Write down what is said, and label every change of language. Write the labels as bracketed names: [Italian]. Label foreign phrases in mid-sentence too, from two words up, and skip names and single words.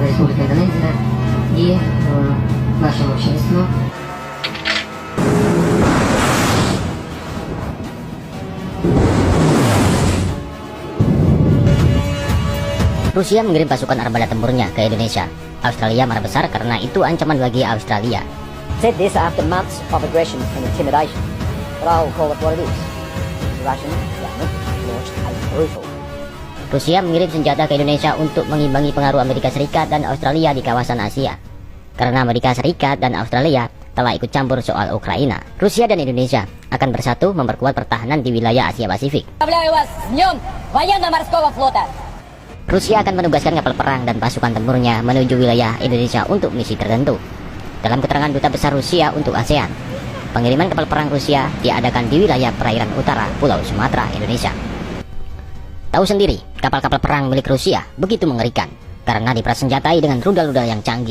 [Russian] Рекомендуем и нашему обществу. [Indonesian] Rusia mengirim pasukan armada tempurnya ke Indonesia. Australia marah besar karena itu ancaman bagi Australia. [English] Said this after months of aggression and intimidation. But I'll call it what it is. The Russian government launched a brutal. [Indonesian] Rusia mengirim senjata ke Indonesia untuk mengimbangi pengaruh Amerika Serikat dan Australia di kawasan Asia. Karena Amerika Serikat dan Australia telah ikut campur soal Ukraina, Rusia dan Indonesia akan bersatu memperkuat pertahanan di wilayah Asia Pasifik. [Russian] Поздравляю вас с Днем военно-морского флота. [Indonesian] Rusia akan menugaskan kapal perang dan pasukan tempurnya menuju wilayah Indonesia untuk misi tertentu. Dalam keterangan Duta Besar Rusia untuk ASEAN, pengiriman kapal perang Rusia diadakan di wilayah perairan utara Pulau Sumatera, Indonesia. Tahu sendiri, kapal-kapal perang milik Rusia begitu mengerikan karena dipersenjatai dengan rudal-rudal yang canggih.